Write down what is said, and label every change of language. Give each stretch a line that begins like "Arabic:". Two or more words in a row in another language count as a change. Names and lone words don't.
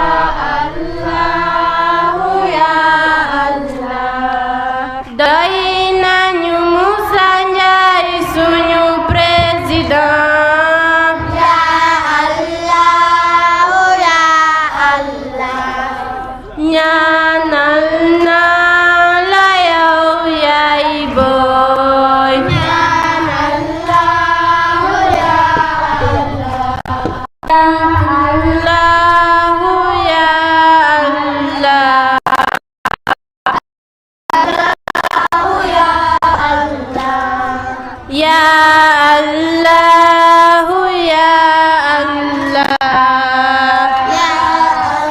Wolof: doy nañu Musa Njaay suñu président ya
Arabic: الله يا الله
Wolof: ñaanal naa la yow yaay booy ñaanal naa
Arabic: يا الله يا الله يا الله يا الله